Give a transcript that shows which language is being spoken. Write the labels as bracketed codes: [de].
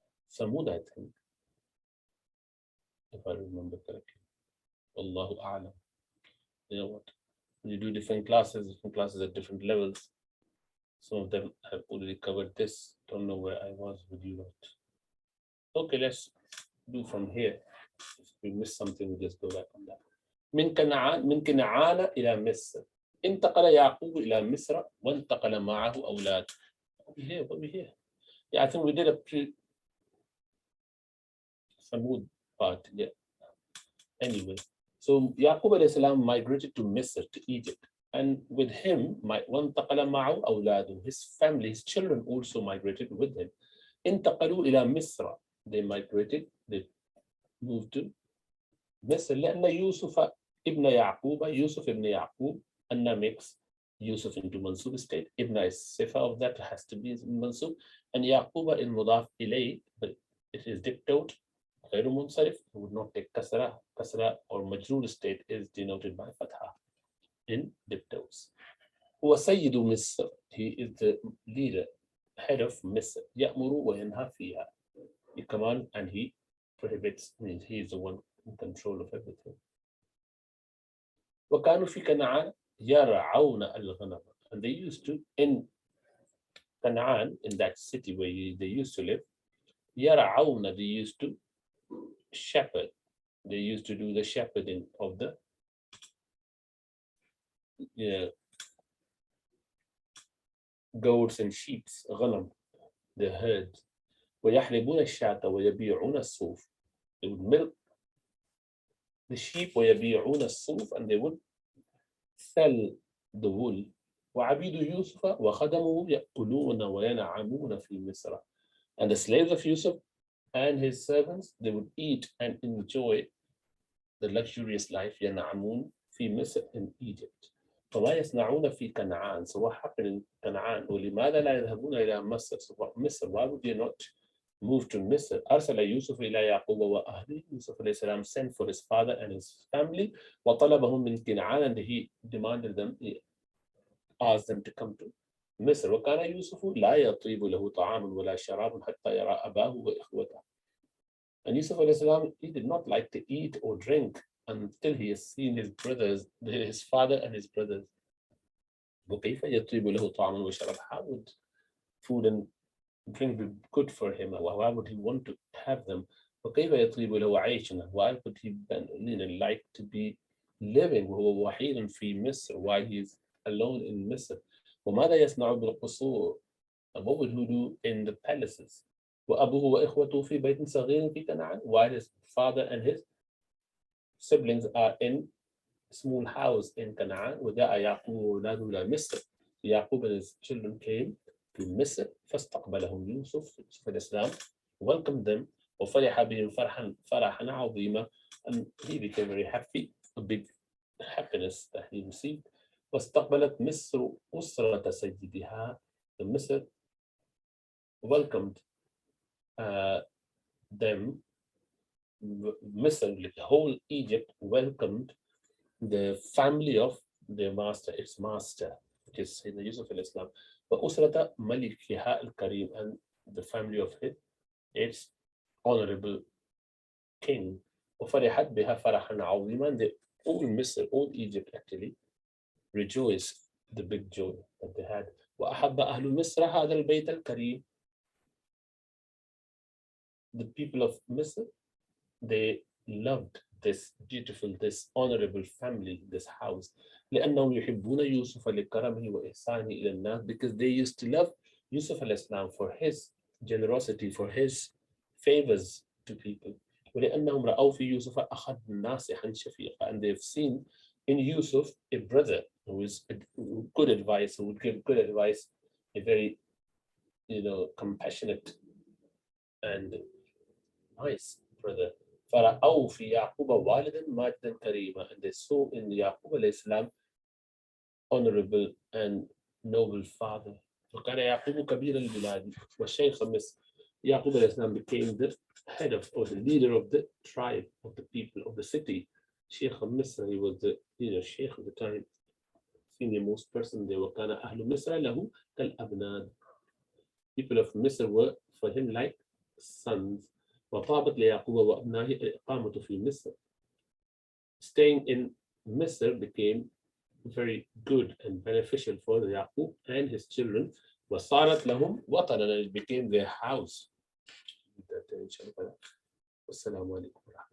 [en] Samud, I think, if I remember correctly. Allahu A'lam. You know what? You do different classes at different levels. Some of them have already covered this. Don't know where I was with you. Okay, let's do from here. If we miss something, we just go back on that. [ar] من كنعان إلى مصر. انتقل يعقوب إلى مصر وانتقل معه أولاد. [en] What we here? Yeah, I think we did a Samud part. Yeah. Anyway, so Yaqub alayhi salam migrated to Misr, to Egypt. And with him, [ar] وانتقل معه أولاده. [en] His family, his children also migrated with him. [ar] انتقلوا إلى مصر. [en] They migrated, they moved to [ar] مصر لأن يوسف ابن يعقوب يوسف ابن يعقوب أن [en] makes Yusuf into Mansub state. Ibn is sifa of that, has to be Mansub. And Yaquba in Mudaf ilay, but it is dictate, [ar] غير منصرف, [en] would not take kasra. Kasra or majrur state is denoted by fatha in dictates. [ar] هو سيد مصر. [en] He is the leader, head of Misr. [ar] يأمر وينهى فيها. [en] He commands and he prohibits, means he is the one in control of everything. [ar] وكانوا في كنعان يرعون الغنم. [en] And they used to, in Canaan, in that city where they used to live, يرعون, they used to shepherd. They used to do the shepherding of the goats and sheep, غنم, the herd. [ar] ويحلبون الشاة ويبيعون الصوف. [en] They would milk the sheep [ar] ويبيعون الصوف, [en] and they would sell the wool. [ar] وعبيد يوسف وخدمه يأكلون وينعمون في مصر. [en] And the slaves of Yusuf and his servants, they would eat and enjoy the luxurious life [ar] ينعمون في مصر, [en] in Egypt. [ar] فما يصنعون في كنعان. [en] So what happened in Canaan? [ar] ولماذا لا يذهبون إلى مصر? [en] So Misr, why would they not move to Misr? [ar] أرسل يوسف إلى يعقوب وأهله. [en] Yusuf alayhi salam sent for his father and his family. [ar] وطلبهم من كنعان, [en] and he demanded them, he asked them to come to مصر. [ar] وكان يوسف لا يطيب له طعام ولا شراب حتى يرى أباه وإخوته. [en] And Yusuf alayhi salam, he did not like to eat or drink until he has seen his brothers, his father and his brothers. [ar] وكيف يطيب له طعام وشراب? [en] How would food and drink be good for him? Why would he want to have them? [ar] وكيف يطيب له عيشنا? [en] Why would he like to be living [ar] وهو وحيد في مصر, [en] while he is alone in Misr? [ar] وماذا يصنع بالقصور? [en] And what would he do in the palaces? [ar] وأبوه وإخوته في بيت صغير في كنعان, [en] while his father and his siblings are in a small house in Canaan. [ar] وجاء يعقوب وأولاده إلى مصر. [en] Yaqub and his children came to Misr. [ar] فاستقبلهم يوسف عليه السلام, [en] welcomed them. [ar] وفرح بهم فرحا عظيما, [en] and he became very happy, a big happiness that he received. [ar] واستقبلت مصر أسرة سيدها. [en] The Misr welcomed them. Misr, like the whole Egypt, welcomed the family of their master, its master, which is Sayyidina Yusuf al-Islam. [ar] وأسرة ملكها الكريم, [en] and the family of its honorable king. [ar] وفرحت بها فرحا عظيما. [en] The all Misr, all Egypt actually rejoiced, the big joy that they had. [ar] وأحب أهل مصر هذا البيت الكريم. [en] The people of Misr, they loved this beautiful, this honorable family, this house. [ar] لأنهم يحبون يوسف لكرمه وإحسانه إلى الناس, [en] because they used to love Yusuf al-Islam for his generosity, for his favors to people. [ar] ولأنهم رأوا في يوسف أخذ ناصحا شفيقا, [en] and they've seen in Yusuf a brother who is good advice, who would give good advice, a very, compassionate and nice brother. [ar] فرأوا في يعقوب والدا ماجدا كريما, [en] and they saw in Yaqub alayhi salam honorable and noble father. [ar] فكان يعقوب كبير البلاد وشيخ مصر. [en] Yaqub alayhi salam became the head of, or the leader of the tribe, of the people of the city. Sheikh Misr, he was the sheikh of the time, senior most person there. [ar] وكان أهل مصر له كالأبنان. [en] People of Misr were for him like sons. [ar] وطابت ليعقوب وأبنائه الإقامة في مصر. [en] Staying in Misr became very good and beneficial for Yaqub and his children. [ar] وصارت لهم وطنا, [en] it became their house. [ar] والسلام عليكم.